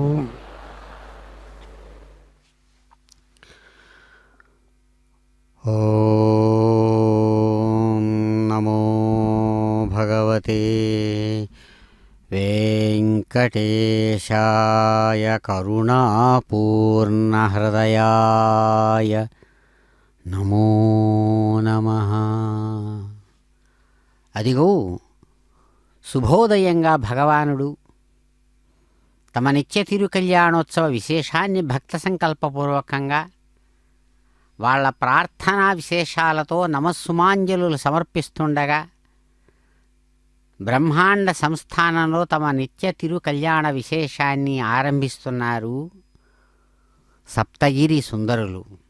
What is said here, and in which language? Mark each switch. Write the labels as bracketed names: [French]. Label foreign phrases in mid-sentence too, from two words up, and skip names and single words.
[Sanskrit] ओम नमो भगवते वेंकटेशाय करुणापूर्णहृदयाय नमो नमः। [Telugu] अदिगो శుభోదయంగా భగవానుడు తమ నిత్య తిరుకల్యాణోత్సవ విశేషాన్ని భక్త సంకల్పపూర్వకంగా వాళ్ళ ప్రార్థనా విశేషాలతో నమస్సుమాంజలులు సమర్పిస్తుండగా బ్రహ్మాండ సంస్థానంలో తమ నిత్య తిరుకల్యాణ విశేషాన్ని ఆరంభిస్తున్నారు సప్తగిరి సుందరులు.